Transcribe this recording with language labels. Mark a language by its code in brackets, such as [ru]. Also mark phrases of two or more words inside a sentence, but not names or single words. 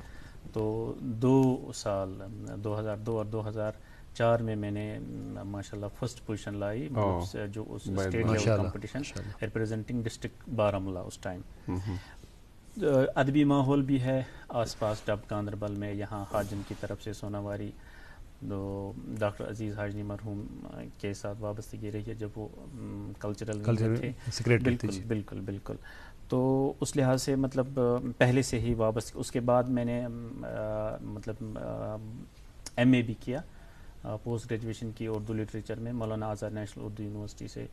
[ur] تو 2 سال 2002 اور 2004 میں نے ماشاءاللہ [en] first position [ur] لائی جو اس [en] state level competition representing district [ur] بارہمولہ. اس ٹائم ادبی ماحول بھی ہے آس پاس ڈب گاندربل میں. یہاں حاجن کی طرف سے سوناواری ڈاکٹر عزیز حاجنی مرحوم کے ساتھ وابستگی رہی ہے جب وہ کلچرل تھے. بالکل. تو اس لحاظ سے مطلب پہلے سے ہی وابستہ. اس کے بعد میں نے مطلب ایم اے بھی کیا, پوسٹ گریجویشن کی [en] Urdu literature [ur] میں مولانا آزاد نیشنل اردو یونیورسٹی سے.